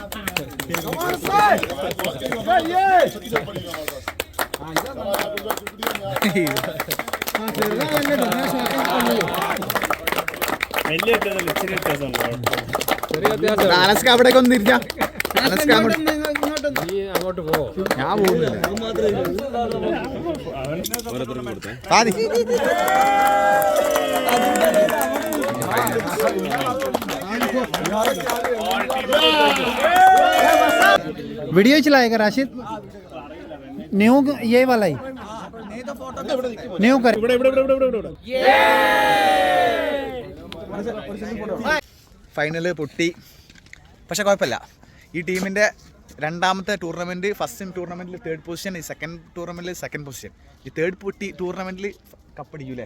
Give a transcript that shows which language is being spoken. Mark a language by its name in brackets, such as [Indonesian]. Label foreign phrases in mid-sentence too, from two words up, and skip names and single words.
[Malayalam] അനസ്ക അവിടേക്ക് ഒന്ന് തിരിഞ്ഞ. അനസ്ക അങ്ങോട്ട് പോ. ഞാൻ പോകുന്നില്ല. [Hindi] वीडियो चलाएगा राशिद? न्यू ये वाला ही न्यू कर. [Malayalam] ഫൈനല് പൊട്ടി, പക്ഷെ കുഴപ്പമില്ല. ഈ ടീമിൻ്റെ രണ്ടാമത്തെ ടൂർണമെൻറ്റ്, [English] first tournament [Malayalam] 3rd പൊസിഷൻ, ഈ [English] second tournament [Malayalam] 2nd പൊസിഷൻ. ഈ 3rd പൊട്ടി ടൂർണമെൻറ്റിൽ കപ്പടിക്കൂലേ?